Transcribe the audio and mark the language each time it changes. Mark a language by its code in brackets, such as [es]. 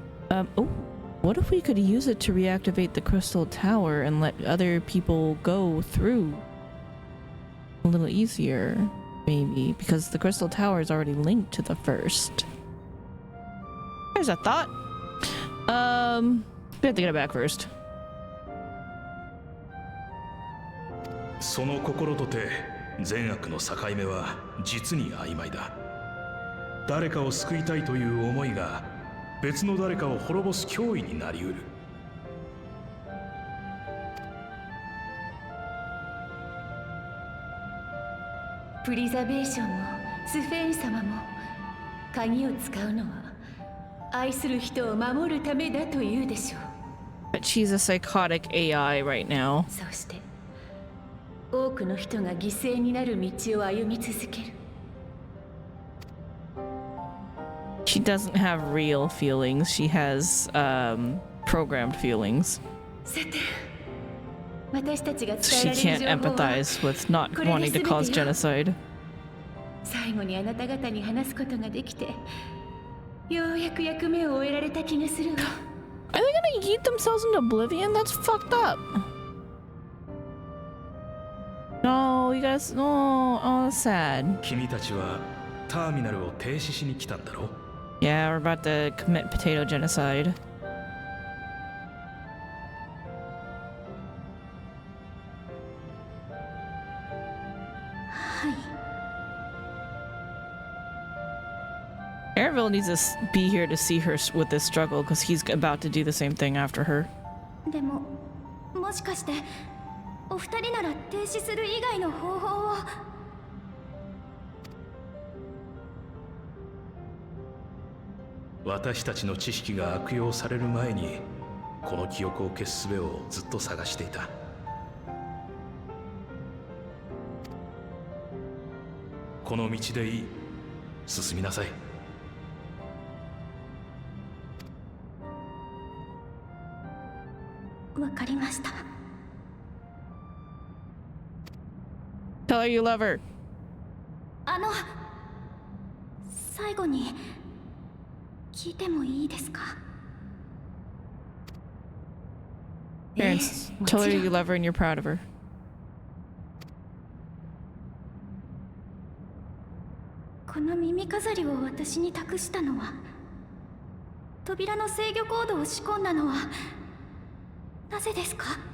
[en] Oh, what if we could use it to reactivate the crystal tower and let other people go through a little easier, maybe, because the crystal tower is already linked to the first. There's a thought. We have to get it back first. [ja] その心とて善悪の境目は実に曖昧だ。誰かを救いたいという思いが別の誰かを滅ぼす脅威になりうる。プリザベーションもスフェーン様も鍵を使うのは愛する人を守るためだというでしょう。 [en] But she's a psychotic AI right now. [ja] そして多くの人が犠牲になる道を歩み続ける。 [en] She doesn't have real feelings. She has programmed feelings. [ja] さて、私たちが伝 [en] She [ja] え [en] can't [ja] られる情報は [en] empathize with not wanting to cause genocide. [ja] 最後にあなた方に話すことができて、ようやく役目を終えられた気がするわ。 [en] Are they gonna yeet themselves into oblivion? That's fucked up. No, you guys. No, oh, that's sad. [ja] 君たちはターミナルを停止しに来たんだろう。 [en] Yeah, we're about to commit potato genocide. Airville needs to be here to see her with this struggle because he's about to do the same thing after her. [ja] でももしかしてお二人なら停止する以外の方法を。私たちの知識が悪用される前にこの記憶を消す術をずっと探していた。この道でいい。進みなさい。わかりました。 [en] Tell her you love her. [ja] 最後に聞いてもいいですか？ [en] Parents, tell her you love her and you're proud of her. [ja] この耳飾りを私に託したのは扉の制御コードを仕込んだのはなぜですか？